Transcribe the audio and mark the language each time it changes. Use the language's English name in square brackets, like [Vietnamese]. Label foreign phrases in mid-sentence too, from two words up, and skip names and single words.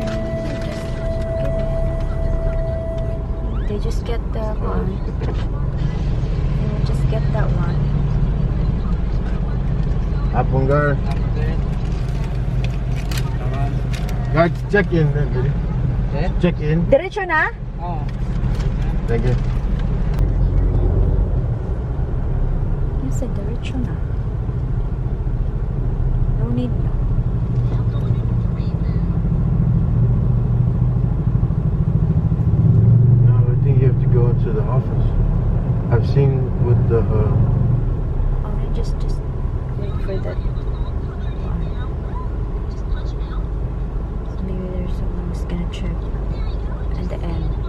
[English] They just get the one. They will just get that one. Apunggar. Guys, check in. Check in. [Filipino] Diretso na? [English] Thank you. You said diretso na. No need na. No, I think you have to go into the office. I've seen with the Oh, just wait for that one. So maybe there's someone who's gonna check at the end.